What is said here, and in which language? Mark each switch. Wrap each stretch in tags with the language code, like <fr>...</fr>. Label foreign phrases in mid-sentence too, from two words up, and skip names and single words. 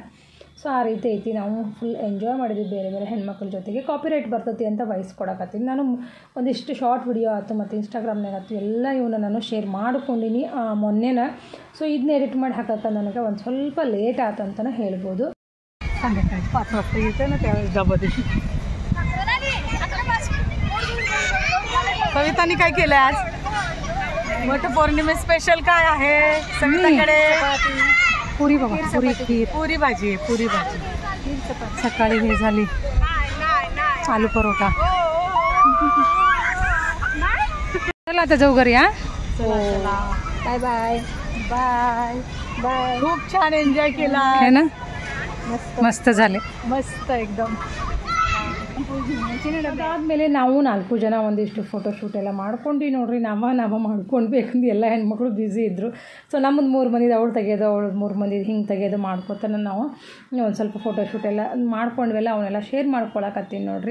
<kn>ಸೊ ಆ ರೀತಿ ಐತಿ. ನಾವು</kn> <en>full enjoy</en> <kn>ಮಾಡಿದ್ವಿ ಬೇರೆ ಬೇರೆ ಹೆಣ್ಮಕ್ಳ ಜೊತೆಗೆ. ಕಾಪಿರೈಟ್ ಬರ್ತೈತಿ ಅಂತ ವಾಯ್ಸ್ ಕೊಡಕತ್ತೀನಿ. ನಾನು ಒಂದಿಷ್ಟು</kn> <en>short video</en> <kn>ಆಯ್ತು ಮತ್ತು ಇನ್ಸ್ಟಾಗ್ರಾಮ್ನಾಗ ಆಯ್ತು ಎಲ್ಲ ಇವನ್ನ ನಾನು ಶೇರ್ ಮಾಡ್ಕೊಂಡಿನಿ ಮೊನ್ನೆನ. ಸೊ ಇದನ್ನ ಎಡಿಟ್ ಮಾಡಿ ಹಾಕಕ್ಕೆ ನನಗೆ ಒಂದು ಸ್ವಲ್ಪ ಲೇಟ್ ಆಯ್ತು ಅಂತಲೇ ಹೇಳ್ಬೋದು.</kn> <mr>संध्याकाळी 5 वाजता येते ना त्यावेळेस डबा दिवशी. सवितानी काय केलं आज? वटपौर्णिमे स्पेशल काय आहे सविताकडे? पुरी बाबा, पुरी खीर, पुरी भाजी, पुरी भाजी. सकाळी हे झाली आलू परोठा. चला आता जाऊ घरी.</mr> <en>चला Bye bye. Bye bye.</en> <mr>खूप छान एन्जॉय केला</mr> <hi>है ना.</hi> <mr>मस्त ಮಸ್ತ್ झाले. मस्त एकदम.</mr> <kn>ಅದಾದಮೇಲೆ ನಾವು 4 ಜನ ಒಂದಿಷ್ಟು ಫೋಟೋಶೂಟ್ ಎಲ್ಲ ಮಾಡ್ಕೊಂಡು ನೋಡ್ರಿ ನಾವು ಮಾಡ್ಕೊಳ್ಬೇಕಂದು ಎಲ್ಲ ಹೆಣ್ಮಕ್ಳು ಬ್ಯುಸಿ ಇದ್ದರು. ಸೊ ನಮ್ಮದು 3 ಮಂದಿದು ಅವಳು ತೆಗೆಯೋದು, ಅವಳು 3 ಮಂದಿದು ಹಿಂಗೆ ತೆಗೆಯೋದು ಮಾಡ್ಕೊತಾನೆ ನಾವು ಒಂದು ಸ್ವಲ್ಪ ಫೋಟೋಶೂಟ್ ಎಲ್ಲ ಮಾಡ್ಕೊಂಡ್ವೆಲ್ಲ ಅವನ್ನೆಲ್ಲ ಶೇರ್ ಮಾಡ್ಕೊಳಕತ್ತೀನಿ ನೋಡ್ರಿ.</kn>